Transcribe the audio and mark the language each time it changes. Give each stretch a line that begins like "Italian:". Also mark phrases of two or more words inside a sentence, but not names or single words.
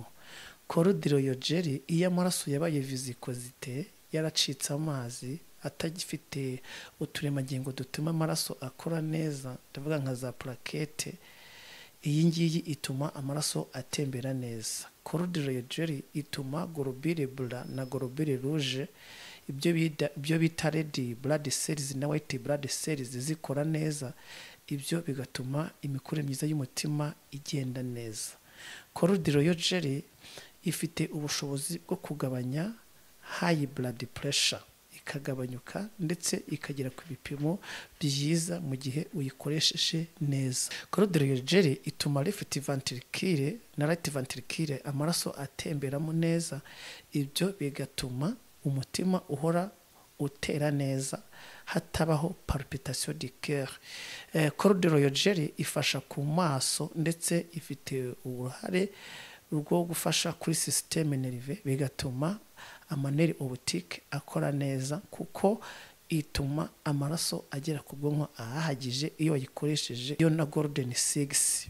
Kinyarwanda: Cordial Jelly iyo amaraso yabaye viscosité, yaracitse amazi, atagifite uturemangingo dutuma amaraso akora neza, ndavuga nka za plaquette, iyi ngiyi ituma amaraso atembera neza. Cordial Jelly ituma
French: globule blanc
Kinyarwanda: na
French: globule rouge,
Kinyarwanda: ibyo bita
English: red blood cells
Kinyarwanda: na
English: white blood cells
Kinyarwanda: zikora neza, ibyo bigatuma imikorere myiza y'umutima igenda neza. Cordial Jelly ifite ubushobozi bwo kugabanya
English: high blood pressure,
Kinyarwanda: ikagabanyuka ndetse ikagera ku bipimo byiza mu gihe uyikoresheje neza. Cordial Jelly ituma
English: left ventricle
Kinyarwanda: na
English: right ventricle
Kinyarwanda: amaraso atemberamo neza, ibyo bigatuma umutima uhora utera neza, hatabaho
French: palpitation du cœur.
Kinyarwanda: Cordial Jelly ifasha ku maso ndetse ifite uruhare rwo gufasha kuri
English: systeme nerve,
Kinyarwanda: bigatuma amaneri optique akora neza, kuko ituma amaraso agera ku bwonko ahagije iyo wayikoresheje yo na golden 6.